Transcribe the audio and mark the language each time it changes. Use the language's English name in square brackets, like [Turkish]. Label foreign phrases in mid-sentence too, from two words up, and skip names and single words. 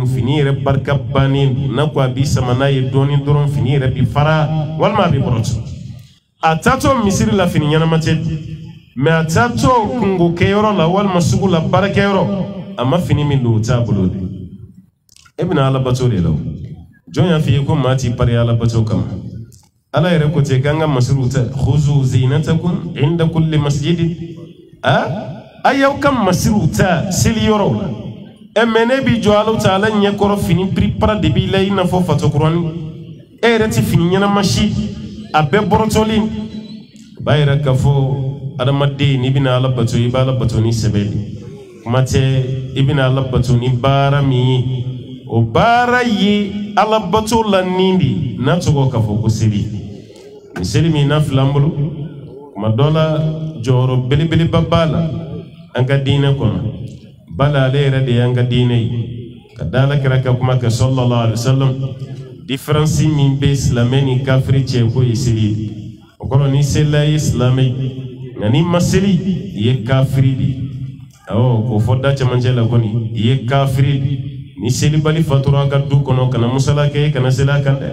[Bambara] fini yɛrɛ barika bannen n'a ko a b'i sama n'a ye dɔɔnin dɔrɔn fini yɛrɛ bɛ fara walima a bɛ bɔrɔtu a taatɔ misiri la fini ɲɛnama tɛ mais a taatɔ kungo kɛyɔrɔ la walima sugu la baarakɛyɔrɔ a ma fini min don o t'a bolo de e bɛna Ala bato de la o jɔn y'a f'i ye ko maa t'i pari Ala bato kama Ala yɛrɛ ko ten k'an ka masiriw ta [Arabic] خذوا زينتكم عند كل مسجد [Bambara] a y'aw ka masiriw ta seliyɔrɔw la mais ne bi jɔ Ala Taala ɲɛkɔrɔ fini pripara de b'i la I n'a fɔ fatokurani e yɛrɛ tɛ fini ɲɛnama si a bɛɛ bɔrɔtɔlen b'a yɛrɛ k'a fɔ adamaden n'i bɛna Ala bato I b'a Ala bato ni sɛbɛ de kuma tɛ I bɛna Ala bato ni baara min ye o baara ye Ala bato la nin de n'a tɔgɔ k'a fɔ ko seli ni seli min n'a filɛ an bolo kuma dɔ la jɔyɔrɔ belebeleba b'a la an ka diinɛ kɔnɔ bala ale yɛrɛ de y'an ka diinɛ ye ka da Alakira ka kuma kɛ [Arabic] صلى الله عليه وسلم [Bambara] différence min bɛ silamɛ ni kafiri cɛ ko ye seli ye o kɔrɔ ni selila ye silamɛ ye nka n'i ma seli I ye kafiri de awɔ k'o fɔ da cɛmancɛ la kɔni I ye kafiri de ni selibali fatura a ka du kɔnɔ kana musala kɛ kana seli a kan